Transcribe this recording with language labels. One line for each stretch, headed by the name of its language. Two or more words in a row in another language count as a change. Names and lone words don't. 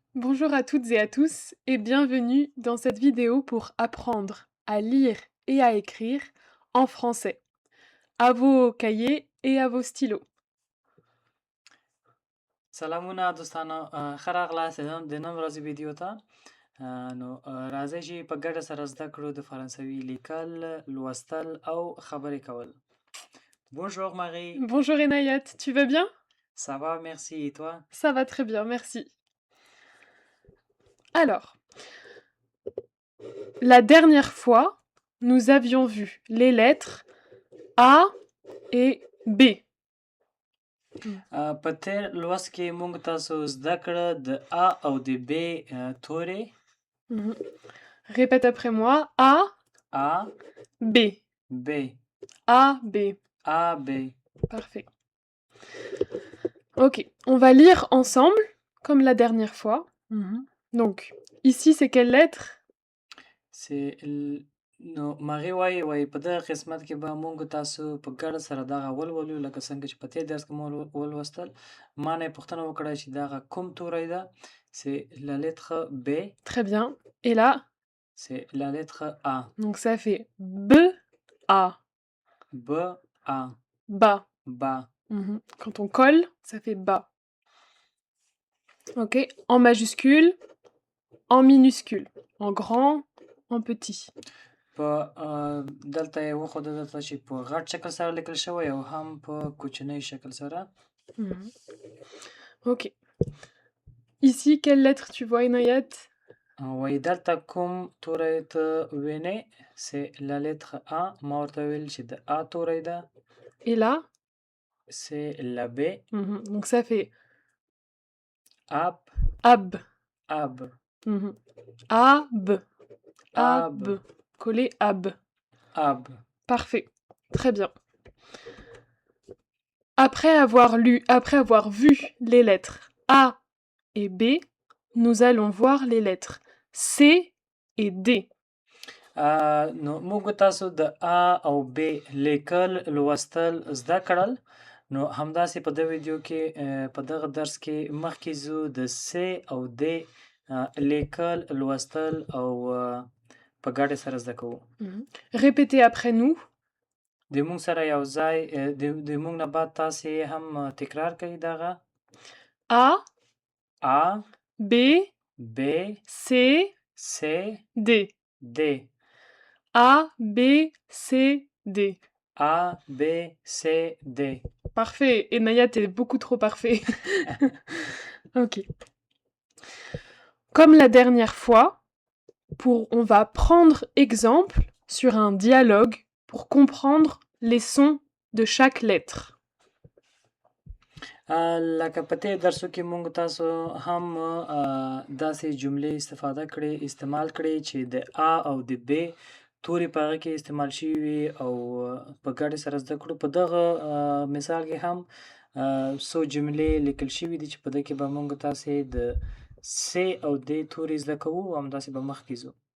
French: Bonjour à toutes et à tous et bienvenue dans cette vidéo pour apprendre à lire et à écrire en français. À vos cahiers et à vos stylos.
Pashto: سلامونه دوستانو ښه راغلاست د نن ورځې ویډیو ته راځئ چې په ګډه سره زده کړو د فرانسوي لیکل لوستل او خبرې کول.
French: Bonjour Marie, Bonjour Enayat, tu vas bien? ça va, merci, et toi? Ça va très bien, merci. Alors, la dernière fois, nous avions vu les lettres A et B.
Pashto: په تیر لوست کې موږ تاسو زده کړه د A او د B تورې.
French: Mhm. Répète après moi. A, A, B. B, A, B. A, B. Parfait. Ok, on va lire ensemble, comme la dernière fois. Donc, ici, c'est quelle lettre?
Pashto: نو ماغي وایي په دغه قسمت کې به موږ تاسو په ګډه سره دغه ولولو لکه څنګه چې په تېر درس کې مو ولوستل. ما نه یې پوښتنه وکړه چې دغه کوم توری ده.
French: C'est la lettre B. Très bien. Et là? C'est la lettre A. Donc ça fait B, A. B, A. Bas. Bas. Quand on colle, ça fait bas. Ok. En majuscule, en minuscule, en grand, en petit.
Pashto: په دلته یې وښوده درته چې په غټ شکل سره لیکل شوی او هم په کوچنۍ شکل سره.
French: Ok. Ici, quelle lettre tu vois, Inayat?
Pashto: وایي دلته کوم توری ته وینې؟
French: C'est la lettre A.
Pashto: ما ورته ویل چې د A توری ده.
French: Et là? C'est la B. Donc ça fait Ab. ab. Ab. Ab. Ab. Coller ab. Ab. Parfait. Très bien. Après avoir vu les lettres A et B, nous allons voir les lettres C et D.
Pashto: نو موږ تاسو د A او B لیکل لوستل زده کړل. نو همداسې په دغه ویډیو کې په دغه درس کې مخکې ځو د C او D لیکل لوستل او په ګډه سره زده کوو.
French: Répétez après nous.
Pashto: د موږ سره یو ځای د موږ نه بعد تاسې هم تکرار کړئ دغه.
French: A, A, B, B, C, C, D. D. A, B, C, D. A, B, C, D. Parfait. Et Naya, t'es beaucoup trop parfait. Ok. Comme la dernière fois, on va prendre exemple sur un dialogue pour comprendre les sons de chaque lettre.
Pashto: لکه په تېر درسو کې موږ تاسو هم داسې جملې استعمال کړې چې د A او د B توري په هغه کې استعمال شوي وي او په ګډه سره زده کړو. په دغه مثال کې هم څو جملې لیکل شوي دي چې په دې کې به موږ تاسې د C او D توري زده کوو او همداسې به مخکې ځو.